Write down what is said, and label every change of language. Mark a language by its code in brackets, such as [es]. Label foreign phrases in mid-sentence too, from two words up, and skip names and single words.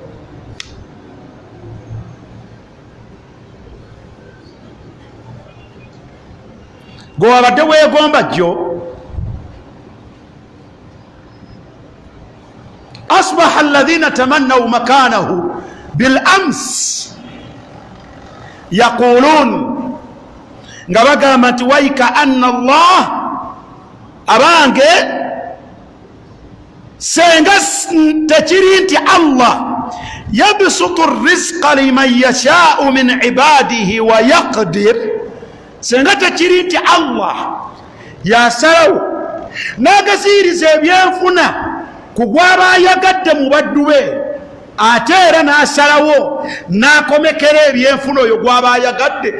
[lg] Gwe wabadde weegomba jjo, [ar] أصبح الذين تمنوا مكانه بالأمس يقولون, [lg] nga bagamba nti [ar] ويكأن الله, abange [lg] senga tekiri nti [ar] الله يبسط رزقا لمن يشاء من عباده ويقدر, [lg] senga tekiri nti Allah yasalawo n'agaziyiriza ebyenfuna ku gw'aba ayagadde mu baddu be, ate era n'asalawo n'akomekera ebyenfuna oyo gw'aba ayagadde.